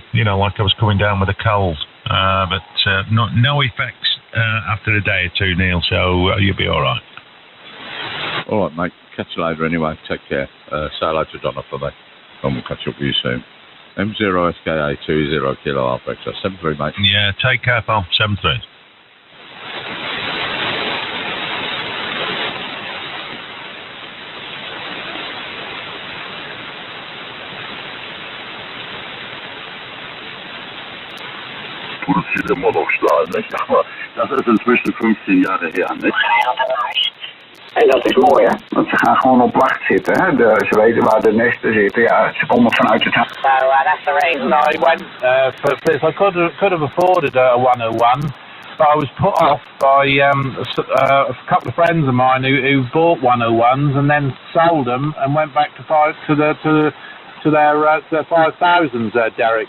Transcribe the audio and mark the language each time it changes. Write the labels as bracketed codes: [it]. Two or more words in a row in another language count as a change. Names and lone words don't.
[en] You know, like I was coming down with a cold. But no effects after a day or two, Neil. So you'll be all right. All right, mate. Catch you later anyway. Take care. Say hello to Donna for me. And we'll catch up with you soon. M0 SKA 20 Kilo Alpha X-ray 73, mate. Yeah, take care, pal. 73. [de] Produziert immer noch Stahl, nicht? Aber das ist inzwischen 15 Jahre her, nicht? [nl] En dat is mooi, hè? Want ze gaan gewoon op wacht zitten, hè? Ze weten waar de nesten zitten. Ja, ze komen vanuit het huis. [en] So that's the reason I went for this. I could have afforded a 101, but I was put off by a couple of friends of mine who bought 101s and then sold them and went back to their 5000s, Derek.